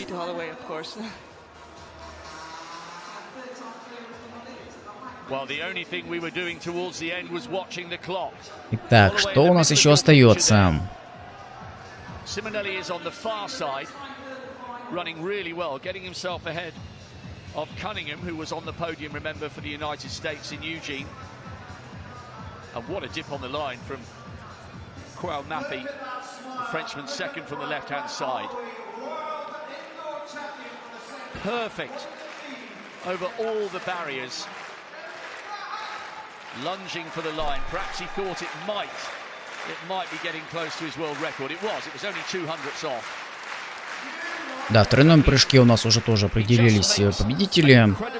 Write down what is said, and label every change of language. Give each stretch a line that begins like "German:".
Russian: Итак, что у нас еще остается?
English: And what a dip on the line from Mathy, the Frenchman second from the left-hand side. Perfect over all the barriers. Lunging for the line. Perhaps he thought it might be getting close to his world record. It was only 200ths off.
Russian: Да, в тройном прыжке у нас уже тоже определились победители.